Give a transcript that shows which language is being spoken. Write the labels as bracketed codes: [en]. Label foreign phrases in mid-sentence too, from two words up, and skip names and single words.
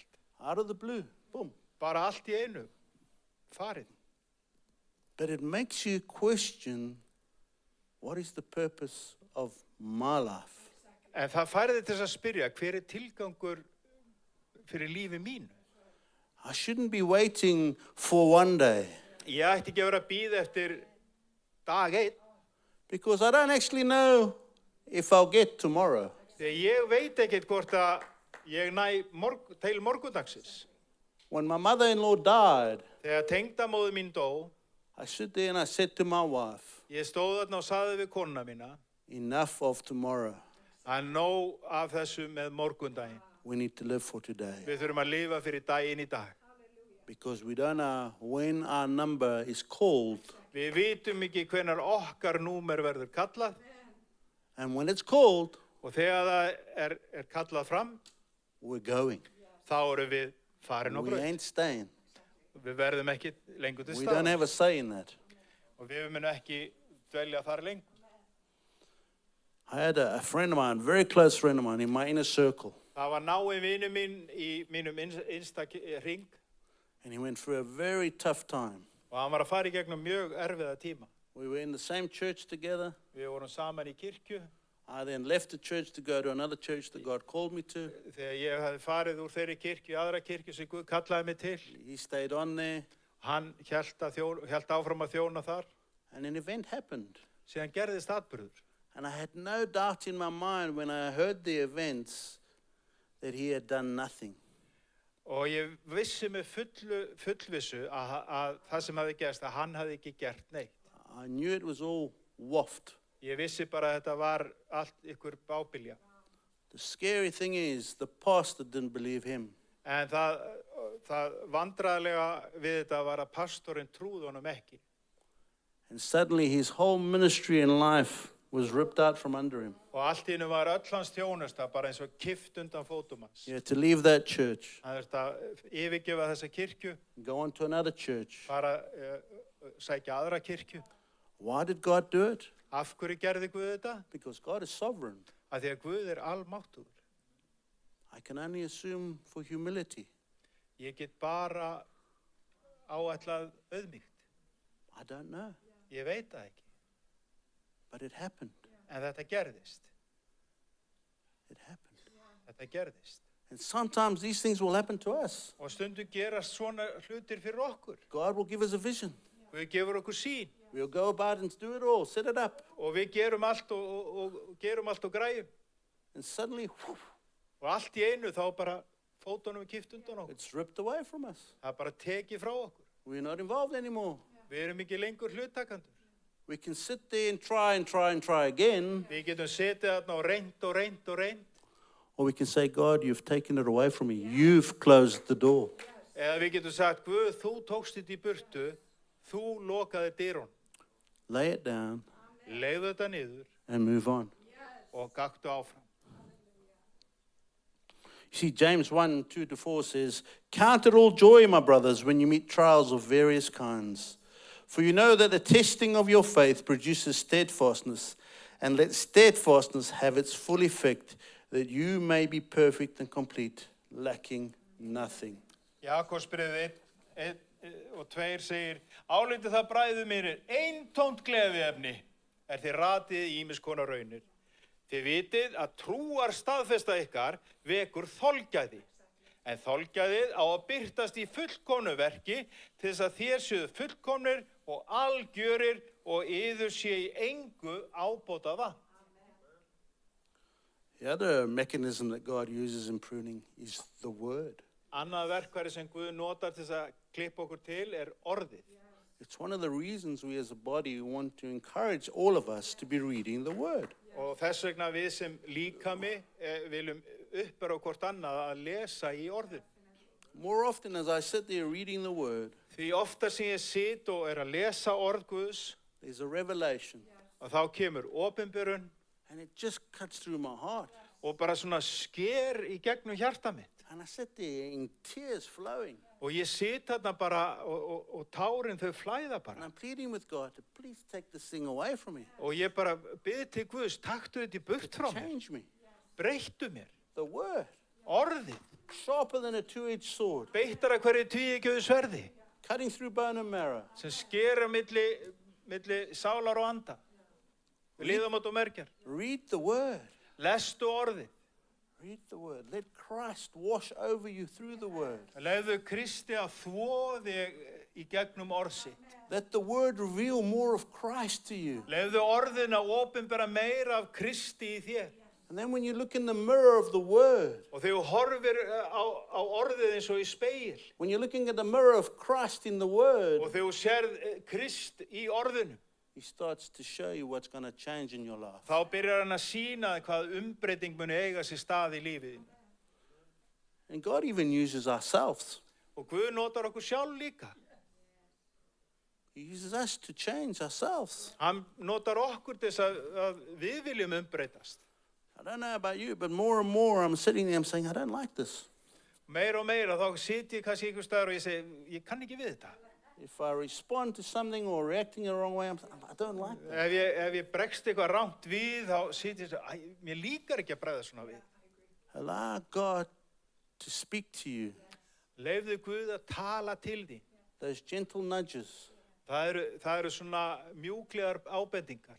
[en] Out of the blue, boom. [is] Bara allt í einu, farið. [en] But it makes you question, what is the purpose of my life? [is] En það færði til þess að spyrja, hver er tilgangur fyrir lífi mínu? [en] I shouldn't be waiting for one day, [is] Ég ætti ekki að vera að bíða eftir dag einn, [en] because I don't actually know if I'll get tomorrow. [is] þegar ég veit ekkert hvort að ég næ til morgundagsins. [en] When my mother-in-law died, [is] Þegar tengdamóðir mín dó, [en] I stood there and I said to my wife, [is] ég stóð þarna og sagði við konuna mína, [en] enough of tomorrow. [is] að nóg af þessu með morgundaginn. [en] We need to live for today, [is] Við þurfum að lifa fyrir daginn í dag. [en] because we don't know when our number is called. [is] Við vitum ekki hvenær okkar númer verður kallað [en] And when it's called, [is] og þegar það er kallað fram, [en] we're going. [is] þá erum við farin á [en] We [is] braut. [en] ain't staying. [is] Við verðum ekki lengur til [en] We don't [is] staðar [en] have a say in that. [is] og við munum ekki dvelja þar lengur. [en] I had a friend of mine, very close friend of mine in my inner circle, [is] Það var nái vinur minn í mínum innsta hring [en] and he went through a very tough time. [is] og hann var að fara í gegnum mjög erfiða tíma. [en] We were in the same church together. [is] Við vorum saman í kirkju. [en] I then left the church to go to another church that God called me to. [is] Þegar ég hafði farið úr þeirri kirkju í aðra kirkju sem Guð kallaði mig til, [en] He stayed on there, [is] hann hélt áfram að þjóna þar. [en] and an event happened. [is] Síðan gerðist atburður. [en] And I had no doubt in my mind when I heard the events that he had done nothing. [is] Og ég vissi með fullvissu að það sem hafði gerst, að hann hafði ekki gert neitt. [en] I knew it was all waft. [is] Ég vissi bara að þetta var allt ykkur bábilja. [en] The scary thing is, the pastor didn't believe him. [is] En það vandræðalega við þetta var að pastorinn trúði honum ekki. [en] And suddenly his whole ministry and life was ripped out from under him. [is] Og allt í einu var öll hans þjónusta bara eins og kift undan fótum hans. [en] He had to leave that church, [is] Hann þurfti að yfirgefa þessa kirkju, [en] go on to another church. [is] fara sækja aðra kirkju. [en] Why did God do it? [is] Af hverju gerði Guð þetta? [en] Because God is sovereign. [is] Af því að Guð er almáttugur. [en] I can only assume for humility. [is] Ég get bara áætlað auðmýkt. [en] I don't know, [is] Ég veit það ekki. [en] but it happened. [is] En þetta gerðist. [en] It happened. [is] Þetta gerðist. [en] And sometimes these things will happen to us. [is] Og stundum gerast svona hlutir fyrir okkur. [en] God will give us a vision. [is] Guð gefur okkur sýn. [en] We'll go about and do it all, set it up. [is] Og við gerum allt og gerum allt og græjum. [en] And suddenly, whew, [is] Og allt í einu þá bara fótunum við kift undan okkur. [en] it's ripped away from us. [is] Það er bara tekið frá okkur. [en] We're not involved anymore. [is] Við erum ekki lengur hlutakandur. [en] We can sit there and try again. [is] Við getum setið þarna og reynt. [en] Or we can say, God, you've taken it away from me. You've closed the door. [is] Eða við getum sagt, Guð, þú tókst þetta í burtu, þú lokaði dyrun. [en] Lay it down [is] Leigðu þetta niður [en] and move on. [is] og gaktu áfram. [en] You see, James 1:2-4 says, count it all joy, my brothers, when you meet trials of various kinds. For you know that the testing of your faith produces steadfastness, and let steadfastness have its full effect, that you may be perfect and complete, lacking nothing. [is] Jakobsbréfið 1 og 2 segir, álítið það bræður mínir, eintómt gleðiefni er þið ratið í ýmiss konar raunir. Þið vitið að trúar staðfesta ykkar vekur þolgæði. En þolgæðið á að birtast í fullkomnu verki til þess að þér séu fullkomnir og algjörir og yður sé í engu ábótað vant. [en] The other mechanism that God uses in pruning is the word. [is] Annað verkfæri sem Guð notar til þess að klippa okkur til er orðið. [en] It's one of the reasons we as a body want to encourage all of us to be reading the Word. [is] Og þess vegna við sem líkami viljum uppbera hvort annað að lesa í orðin. [en] More often as I sit there reading the Word, [is] Því ofta sem ég sit og að lesa orð Guðs, [en] there's a revelation. [is] og þá kemur opinberun [en] And it just cuts through my heart. [is] og bara svona sker í gegnum hjarta mitt. [en] And I sit there in tears flowing. [is] Og ég sit þarna bara og tárin þau flæða [en] And [is] bara. [en] I'm pleading with God to please take this thing away from me. [is] Og ég bara bið til Guðs, taktu þetta í burt frá mér, [en] Change me. [is] breyttu mér. [en] The Word. [is] Orðið, [en] Sharper than a two-edged sword. [is] beittara hverju tvíeggjuðu sverði, [en] Cutting through bone and marrow. [is] sem skera milli sálar og anda, liðamót og mergjar. [en] Read the Word. [is] Lestu orðið. [en] Read the Word. Let Christ wash over you through the Word. [is] Lefðu Kristi að þvo þig í gegnum orð sitt. [en] Let the Word reveal more of Christ to you. [is] Lefðu orðin að opinbera meira af Kristi í þér. [en] And then when you look in the mirror of the Word, [is] Og þegar þú horfir á orðið eins og í speil, [en] when you're looking at the mirror of Christ in the Word, [is] og þegar þú sérð Krist í orðinu, [en] He starts to show you what's going to change in your life. [is] þá byrjar hann að sýna þér hvað umbreyting muni eiga sér stað í lífið. [en] And God even uses ourselves. [is] Og Guð notar okkur sjálf líka. [en] He uses us to change ourselves. [is] Hann notar okkur til þess að við viljum umbreytast. [en] I don't know about you, but more and more I'm sitting there, I'm saying, I don't like this. [is] Meira og meira, þá sit ég kannski einhvers staðar og ég segi, ég kann ekki við þetta. [en] If I respond to something or reacting the wrong way, I don't like that. [is] Ef ég bregst eitthvað rangt við, þá sit ég svo, mér líkar ekki að bregða svona við. [en] Allow God to speak to you. [is] Leyfðu Guð að tala til þín. [en] Those gentle nudges. [is] Það eru svona mjúklegar ábendingar.